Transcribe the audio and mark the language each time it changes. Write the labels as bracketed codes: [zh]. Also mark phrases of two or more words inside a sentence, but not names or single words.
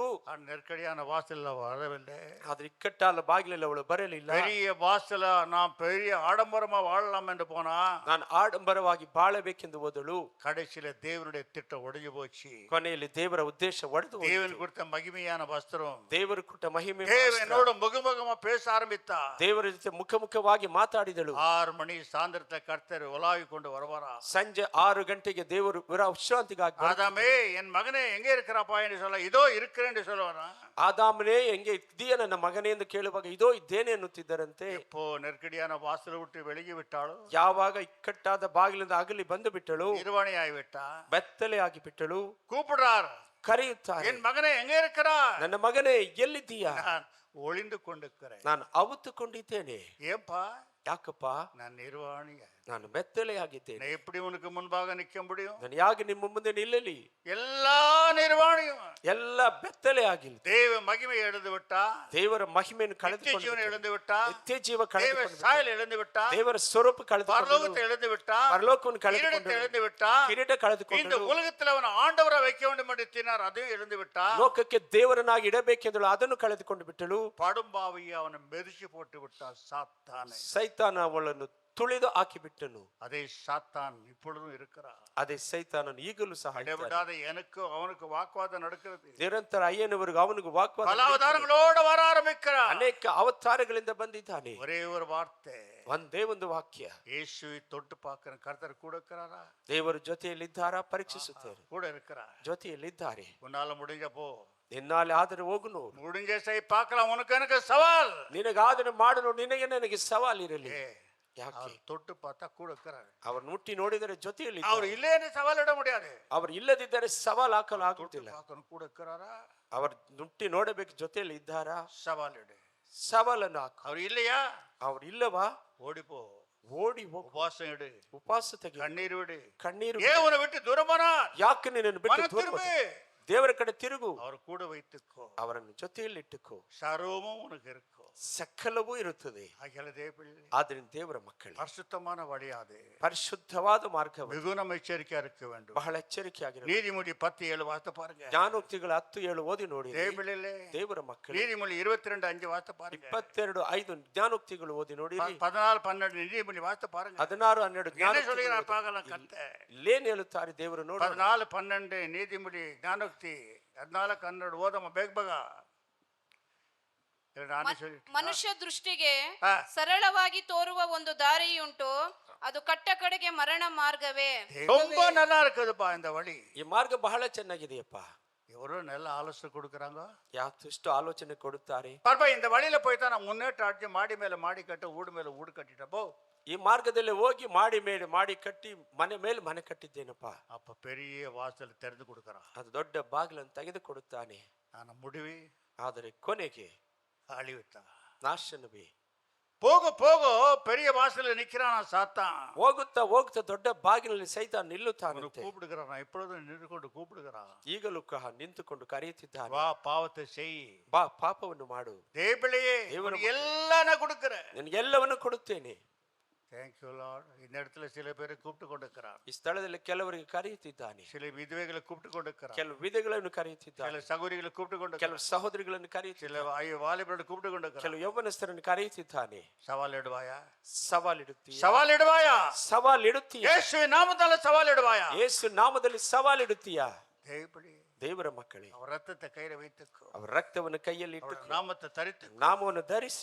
[ta] நெருக்கடியான வாசல்ல வரவில்லை. [kn] ಆದ್ರೆ ಇಕ್ಕಟ್ಟಾದ ಬಾಗಿಲಲ್ಲಿ ಅವಳು ಬರಲಿಲ್ಲ. [ta] பெரிய வாசல நான் பெரிய ஆடம்பரமா வாழலாம் என்று போனா, [kn] ನಾನು ಆಡಂಬರವಾಗಿ ಬಾಳಬೇಕೆಂದು ಹೋದಳು. [ta] கடைசியில தேவனுடைய திட்டம் உடைஞ்சு போச்சு. [kn] ಕೊನೆಯಲ್ಲಿ ದೇವರ ಉದ್ದೇಶ ಒಡೆದು ಹೋಯಿತು. [ta] தேவன் கொடுத்த மகிமையான வஸ்திரம், [kn] ದೇವರು ಕೊಟ್ಟ ಮಹಿಮೆ, [ta] தேவனோட முகமுகமா பேச ஆரம்பித்தா, [kn] ದೇವರ ಜೊತೆ ಮುಖವಾಗಿ ಮಾತಾಡಿದಳು. [ta] 6 மணி சாயந்தரத்தை கர்த்தர் உலாவி கொண்டு வருவாரா. [kn] ಸಂಜೆ 6 ಗಂಟೆಗೆ ದೇವರು ವಿಶ್ರಾಂತಿಗಾಗಿ [ta] ஆதாமே என் மகனே எங்கே இருக்கிறாப்பா என்று சொல்ல, இதோ இருக்கிறேன் என்று சொல்லுவானா. [kn] ಆದಾಮನೇ ಹೆಂಗೆ ಇದೆಯಾ ನನ್ನ ಮಗನೇ ಎಂದು ಕೇಳುವಾಗ ಇದೋ ಇದ್ದೇನೆ ಅನ್ನುತ್ತಿದ್ದರಂತೆ. [ta] எப்போ நெருக்கடியான வாசலை விட்டு வெளியே விட்டாಳು, [kn] ಯಾವಾಗ ಇಕ್ಕಟ್ಟಾದ ಬಾಗಿಲಿಂದ ಅಗಲಿ ಬಂದು ಬಿಟ್ಟಳು, ನಿರ್ವಾಣಿ ಆಗಿಬಿಟ್ಟ, ಬೆತ್ತಲೆ ಆಗಿ ಬಿಟ್ಟಳು. [ta] கூப்பிடுறார், [kn] ಕರೆಯುತ್ತಾರೆ, [ta] என் மகனே எங்கே இருக்கிறா? [kn] ನನ್ನ ಮಗನೇ ಎಲ್ಲಿದ್ದೀಯಾ? [ta] நான் ஒளிந்து கொண்டிருக்கிறேன். [kn] ನಾನು ಅವುತ್ತುಕೊಂಡಿದ್ದೇನೆ. [ta] ஏன்பா [kn] ಯಾಕಪ್ಪ [ta] நான் நிர்வாணி, [kn] ನಾನು ಮೆತ್ತಲೆಯಾಗಿದ್ದೇನೆ, [ta] நான் எப்படி உனக்கு முன்பாக நிற்க முடியும்? [kn] ನಾನು ಯಾಕೆ ನಿಮ್ಮ ಮುಂದೆ ನಿಲ್ಲಲಿ? [ta] எல்லா நிர்வாணியும் [kn] ಎಲ್ಲ ಬೆತ್ತಲೆ ಆಗಿಲ್ಲ. [ta] தேவ மகிமை இழந்து விட்டா, [kn] ದೇವರ ಮಹಿಮೆಯನ್ನು [ta] நித்திய [kn] ಕಳೆದುಕೊಂಡು [ta] ஜீவனை இழந்து விட்டா, [kn] ನಿತ್ಯ ಜೀವ [ta] தேவ [kn] ಕಳೆದುಕೊಂಡು [ta] சாயல் இழந்து விட்டா, [kn] ದೇವರ ಸ್ವರೂಪ [ta] பரலோகத்தை [kn] ಕಳೆದುಕೊಂಡು [ta] இழந்து விட்டா, [kn] ಪರಲೋಕವನ್ನು [ta] கிரீடத்தை [kn] ಕಳೆದುಕೊಂಡು [ta] இழந்து விட்டா, [kn] ಕಿರೀಟ [ta] இந்த [kn] ಕಳೆದುಕೊಂಡು [ta] உலகத்தில் அவன் ஆண்டவரை வைக்க வேண்டும் என்று தினார், அதையும் இழந்து விட்டா, [kn] ಲೋಕಕ್ಕೆ ದೇವರನ್ನಾಗಿ ಇಡಬೇಕೆಂದಳು, ಅದನ್ನು ಕಳೆದುಕೊಂಡು ಬಿಟ್ಟಳು. [ta] படும்பாவியை அவனை மெதிச்சு போட்டு விட்டான் சாத்தானை. [kn] ಸೈತಾನ ಅವಳನ್ನು ತುಳಿದು ಹಾಕಿಬಿಟ್ಟನು. [ta] அதே சாத்தான் இப்பொழுதும் இருக்கிறார். [kn] ಅದೇ ಸೈತಾನನು ಈಗಲೂ ಸಹ ಇದ್ದಾನೆ. [ta] இடைவிடாத எனக்கு அவனுக்கு வாக்குவாதம் நடக்கிறது. [kn] ನಿರಂತರ ಅಯ್ಯನವರೆಗೂ ಅವನಿಗೂ ವಾಗ್ವಾದ [ta] பல அவதாரங்களோடு வர ஆரம்பிக்கிறார். [kn] ಅನೇಕ ಅವತಾರಗಳಿಂದ ಬಂದಿದ್ದಾನೆ. [ta] ஒரே ஒரு வார்த்தை, [kn] ಒಂದೇ ಒಂದು ವಾಕ್ಯ, [ta] இயேசுவை தொட்டு பார்க்கிற கர்த்தர் கூட இருக்கிறாரா? [kn] ದೇವರ ಜೊತೆಯಲ್ಲಿದ್ದಾರಾ ಪರೀಕ್ಷಿಸುತ್ತೇನೆ. [ta] கூட இருக்கிறார். [kn] ಜೊತೆಯಲ್ಲಿದ್ದಾರೆ. [ta] உன்னால முடிஞ்ச போ, [kn] ನಿನ್ನಾಲೆ ಆದರೆ ಹೋಗು ನೋಡು, [ta] முடிஞ்ச செய் பார்க்கலாம், உனக்கு எனக்கு சவால். [kn] ನಿನಗಾದನ್ನು ಮಾಡಲು ನಿನಗೆ ನನಗೆ ಸವಾಲ್ ಇರಲಿ. ಯಾಕೆ? [ta] அவர் தொட்டு பார்த்தா கூட இருக்கிறார். [kn] ಅವರು ಮುಟ್ಟಿ ನೋಡಿದರೆ ಜೊತೆಯಲ್ಲಿ [ta] அவர் இல்லைன்னு சவால் இட முடியாது. [kn] ಅವರು ಇಲ್ಲದಿದ್ದರೆ ಸವಾಲ್ ಹಾಕಲು ಆಗುತ್ತಿಲ್ಲ. [ta] பார்க்கணும் கூட இருக்கிறாரா? [kn] ಅವರು ಮುಟ್ಟಿ ನೋಡಬೇಕು ಜೊತೆಯಲ್ಲಿ ಇದ್ದಾರಾ? [ta] சவால் இடு. [kn] ಸವಾಲನ್ನು ಹಾಕು. [ta] அவர் இல்லையா? [kn] ಅವ್ರು ಇಲ್ಲವಾ? [ta] ஓடிப்போ, [kn] ಓಡಿ ಹೋಗು, [ta] உபவாசம் எடு, [kn] ಉಪವಾಸ ತೆಗೆ, [ta] கண்ணீர் விடு. [kn] ಕಣ್ಣೀರು [ta] ஏன் உன்னை விட்டு தூரமானா? [kn] ಯಾಕೆ ನಿನ್ನನ್ನು ಬಿಟ್ಟು [ta] மனம் [kn] ದೂರ [ta] திரும்பு. [kn] ಹೋದೆ? ದೇವರ ಕಡೆ ತಿರುಗು, [ta] அவர் கூட வைத்துக்கோ, [kn] ಅವರನ್ನು ಜೊತೆಯಲ್ಲಿ ಇಟ್ಟುಕೋ, [ta] சர்வமும் உனக்கு இருக்கும். [kn] ಸಕಲವೂ ಇರುತ್ತದೆ. [ta] அகில தேவப்பிள்ளை, [kn] ಆದ್ದರಿಂದ ದೇವರ ಮಕ್ಕಳು [ta] பரிசுத்தமான வழியாது, [kn] ಪರಿಶುದ್ಧವಾದ ಮಾರ್ಗವನ್ನು [ta] மிகுந்த எச்சரிக்கையா இருக்க வேண்டும். [kn] ಬಹಳ ಎಚ್ಚರಿಕೆಯಾಗಿರಬೇಕು. [ta] நீதிமொழி 10:7 வார்த்தை பாருங்க. [kn] ಜ್ಞಾನೋಕ್ತಿಗಳ 10:7 ಓದಿ ನೋಡಿ. [ta] தேவப்பிள்ளையிலே [kn] ದೇವರ ಮಕ್ಕಳು [ta] நீதிமொழி 22:5 வார்த்தை பாருங்க. [kn] 22:5 ಜ್ಞಾನೋಕ್ತಿಗಳು ಓದಿ ನೋಡಿ. [ta] 14:12 நீதிமொழி வார்த்தை பாருங்க. 16-12 என்ன சொல்லுகிறார் பார்க்கலாம். கத்த [kn] ಇಲ್ಲೇನು ಹೇಳುತ್ತಾರೆ ದೇವರು ನೋಡಿ. 14:12 ನೀತಿಮುಡಿ ಜ್ಞಾನೋಕ್ತಿ 14:12 ಓದಮ್ಮ ಬೇಗ ಬೇಗ. ಮನುಷ್ಯ ದೃಷ್ಟಿಗೆ ಹಾ. ಸರಳವಾಗಿ ತೋರುವ ಒಂದು ದಾರಿಯುಂಟು, ಅದು ಕಟ್ಟ ಕಡೆಗೆ ಮರಣ ಮಾರ್ಗವೇ. [ta] ரொம்ப நல்லா இருக்குதுப்பா இந்த வழி. [kn] ಈ ಮಾರ್ಗ ಬಹಳ ಚೆನ್ನಾಗಿದೆಯಪ್ಪ. [ta] எவரோ நல்ல ஆலோசனை கொடுக்குறாங்க. [kn] ಯಾವಷ್ಟು ಆಲೋಚನೆ ಕೊಡುತ್ತಾರೆ. [ta] பாப்பா இந்த வழியில போய்தான் நான் முன்னேற்ற ஆட்சி மாடி மேல மாடி கட்ட ஊடு மேல ஊடு கட்டிட்டப்போ, [kn] ಈ ಮಾರ್ಗದಲ್ಲಿ ಹೋಗಿ ಮಾಡಿ ಮೇಲೆ ಮಾಡಿ ಕಟ್ಟಿ ಮನೆ ಮೇಲೆ ಮನೆ ಕಟ್ಟಿದ್ದೇನಪ್ಪ. [ta] அப்ப பெரிய வாசல் திறந்து கொடுக்கறான். [kn] ಅದು ದೊಡ್ಡ ಬಾಗಿಲನ್ನು ತೆಗೆದು ಕೊಡುತ್ತಾನೆ. [ta] ஆனா முடிவு [kn] ಆದರೆ ಕೊನೆಗೆ [ta] அழிவுத்தான். [kn] ನಾಶನವೇ. [ta] போக போக பெரிய வாசல்ல நிக்கிறான் சாத்தான். [kn] ಹೋಗುತ್ತಾ ಹೋಗುತ್ತಾ ದೊಡ್ಡ ಬಾಗಿಲಲ್ಲಿ ಸೈತಾನ ನಿಲ್ಲುತ್ತಾನಂತೆ. [ta] கூப்பிடுகிறான், இப்பொழுதும் நின்று கொண்டு கூப்பிடுகிறான். [kn] ಈಗಲೂ ನಿಂತುಕೊಂಡು ಕರೆಯುತ್ತಿದ್ದಾನೆ. [ta] வா பாவத்தை செய், [kn] ಬಾ ಪಾಪವನ್ನು ಮಾಡು, [ta] தேவபிள்ளையே எல்லாம் நான் கொடுக்கிறேன், [kn] ನಿನಗೆಲ್ಲವನ್ನು ಕೊಡುತ್ತೇನೆ. [en] Thank you Lord. [ta] இந்த இடத்துல சில பேரை கூப்பிட்டு கொண்டிருக்கிறார். [kn] ಈ ಸ್ಥಳದಲ್ಲಿ ಕೆಲವರಿಗೆ ಕರೆಯುತ್ತಿದ್ದಾನೆ. [ta] சில விதவைகளை கூப்பிட்டு கொண்டிருக்கிறார். [kn] ಕೆಲವು ವಿಧಗಳನ್ನು ಕರೆಯುತ್ತಿದ್ದಾನೆ. [ta] சில சகோதரிகளை கூப்பிட்டு கொண்டிருக்கிறார். [kn] ಕೆಲವು ಸಹೋದರಿಗಳನ್ನು ಕರೆಯುತ್ತಿದ್ದಾನೆ. [ta] சில வாலிபர்களை கூப்பிட்டு கொண்டிருக்கிறார். [kn] ಕೆಲವು ಯೌವನಸ್ಥರನ್ನು ಕರೆಯುತ್ತಿದ್ದಾನೆ. [ta] சவால் இடுவாயா? [kn] ಸವಾಲ್ ಇಡುತ್ತೀಯ? [ta] சவால் இடுவாயா? [kn] ಸವಾಲ್ ಇಡುತ್ತೀಯ? ಯೇಸುವಿನ ನಾಮದಲ್ಲಿ ಸವಾಲ್ ಇಡುವಾயா? ಯೇಸು ನಾಮದಲ್ಲಿ ಸವಾಲ್ ಇಡುತ್ತೀಯ? [ta] தேவபிள்ளை, [kn] ದೇವರ ಮಕ್ಕಳೇ, [ta] அவர் ரத்தத்தை கையில வைத்துக்கோ, [kn] ಅವರ ರಕ್ತವನ್ನು ಕೈಯಲ್ಲಿ ಇಟ್ಟುಕೋ, [ta] நாமத்தை தரித்து [kn] ನಾಮವನ್ನು ಧರಿಸಿ